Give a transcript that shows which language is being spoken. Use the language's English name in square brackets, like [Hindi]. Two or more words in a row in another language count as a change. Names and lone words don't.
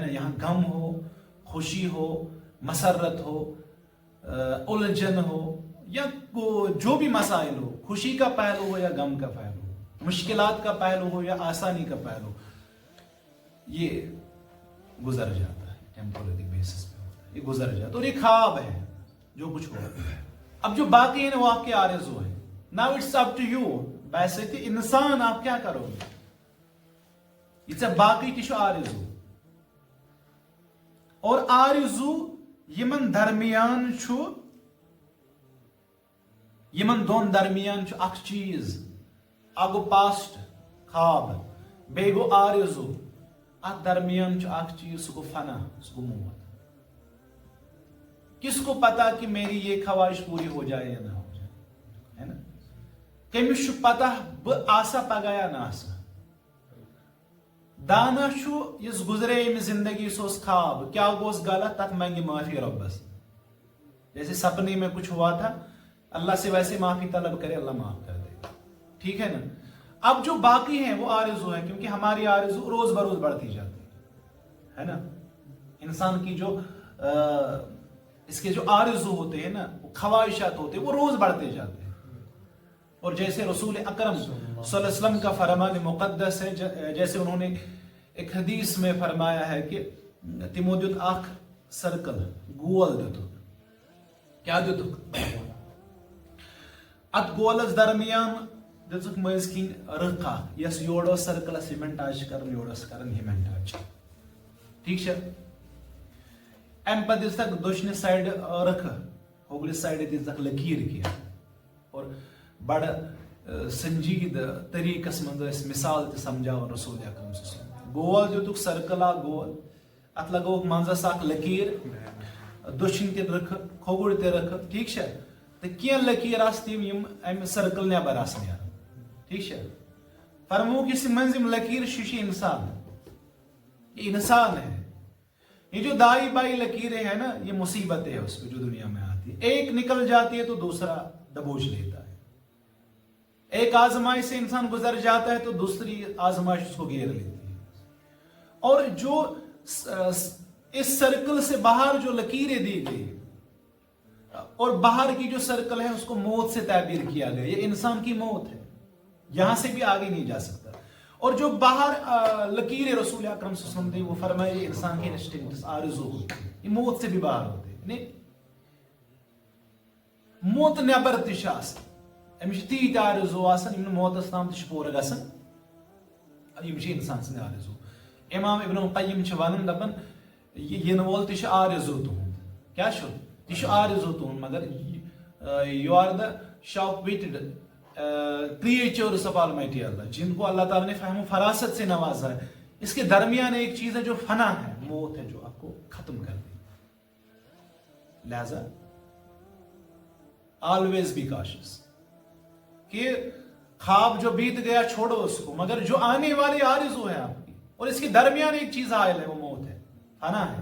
[Urdu] یہاں غم ہو, خوشی ہو, مسرت ہو, الجھن ہو, یا جو بھی مسائل ہو, خوشی کا پہلو ہو یا غم کا پہلو ہو, مشکلات کا پہلو ہو یا آسانی کا پہلو, یہ گزر جاتا ہے. [English] temporary basis [Urdu] پہ ہوتا ہے, یہ گزر جاتا ہے. اور یہ خواب ہے جو کچھ ہو. اب جو باقی ہے نا وہ آپ کے آرزو ہے. [English] now it's up to you. [Urdu] ویسے انسان آپ کیا کرو گے, یہ [Kashmiri] باقی تہ آرزو. اور آرزو یمن درمیان چھو, یمن دون درمیان چھو اخ چیز, اکھ گو پاسٹ خواب, بیٚیہِ گو آرزو, اتھ درمیان چھو اخ چیز, سُہ گو فنا, سُہ گو موت. [Urdu] کس کو پتا کہ میری یہ خواہش پوری ہو جائے یا نہ ہو جائے, ہے نا. [Kashmiri] کمس چھُ پتا بہ آسا پگاہ یا نہ آسا. دانا چھُ یس گزرے امہِ زندگی سہ اوس خواب, کیا گوس غلط تتھ منگہِ معافی ربس. [Urdu] جیسے سپنے میں کچھ ہوا تھا, اللہ سے ویسے معافی طلب کرے, اللہ معاف کر دے گا. ٹھیک ہے نا. اب جو باقی ہیں وہ آرزو ہیں, کیونکہ ہماری آرزو روز بروز بڑھتی جاتی ہے نا. انسان کی جو اس کے جو آرزو ہوتے ہیں نا, وہ خواہشات ہوتے ہیں, وہ روز بڑھتے جاتے ہیں. اور جیسے رسول اکرم صلی اللہ علیہ وسلم کا فرمان مقدس ہے, جیسے انہوں نے ایک حدیث میں فرمایا ہے کہ [Kashmiri] تمو دیت اخ سرکل گول دیت. کیا دیت؟ ات گولس درمیان دژک مز کن رخ اخ, یس یور سرکلس ہمن ٹچ کرن, یورس کرن ہمن ٹچ. [Urdu] ٹھیک ہے. [Kashmiri] ام پتہ دژتک دشنہِ سائڈ رخ, ہوگلہِ سائڈ دژتک لکیر کینٛہہ, اور بڑ سنجید طریقس مز مثال تہ سمجھاون رسول اکرم صلی اللہ علیہ وسلم. گول دیتک سرکل اکھ گول, ات لگوک منزس اکھ لکیر, دشن تہ رخ, کھوگُر تہ رخ. [Urdu] ٹھیک ہے. [Kashmiri] تو کینٛہہ لکیر آس تم یم ام سرکل نٮ۪بر آس نیران. [Urdu] ٹھیک ہے. [Kashmiri] فرموک اس منٛز یم لکیر چھِ انسان, [Urdu] یہ انسان ہے. یہ جو دائی بائی لکیریں ہیں نا, یہ مصیبتیں ہیں اس پہ جو دنیا میں آتی ہے. ایک نکل جاتی ہے تو دوسرا دبوچ لیتا ہے. ایک آزمائش سے انسان گزر جاتا ہے تو دوسری آزمائش اس کو گھیر لیتی ہے. اور جو اس سرکل سے باہر جو لکیریں دی گئی, اور باہر کی جو سرکل ہے اس کو موت سے تعبیر کیا گیا. یہ انسان کی موت ہے, یہاں سے بھی آگے نہیں جا سکتا. اور جو باہر لکیر رسول اکرم صلی اللہ علیہ وسلم وہ فرمائے یہ انسان کے انسٹنکٹس آرزو ہوتے ہیں, یہ موت سے بھی باہر ہوتے ہیں. [Kashmiri] نہیں, موت نیبر تہ آسان, امس تیت آرزو آسان یم موتس تام تہ پورٕ گژھان, یم چھ انسان سٕنٛدۍ آرزو. امام ابن القیم چھ ونان دپان ین وول تہ چھ آرزو تہنٛد. کیا چھ؟ یہ چھ آرزو تہنٛد, [Urdu] مگر [English] you are the sharp witted creatures of Almighty Allah, [Urdu] جن کو اللہ تعالیٰ نے فہم و فراست سے نوازا ہے، اس کے درمیان ایک چیز ہے جو فنا ہے، موت ہے، جو آپ کو ختم کر دے. لہذا [English] always be cautious [Urdu] کہ خواب جو بیت گیا چھوڑو اس کو، مگر جو آنے والی آرزو ہے آپ کی، اور اس کے درمیان ایک چیز حائل ہے، وہ موت ہے، فنا ہے.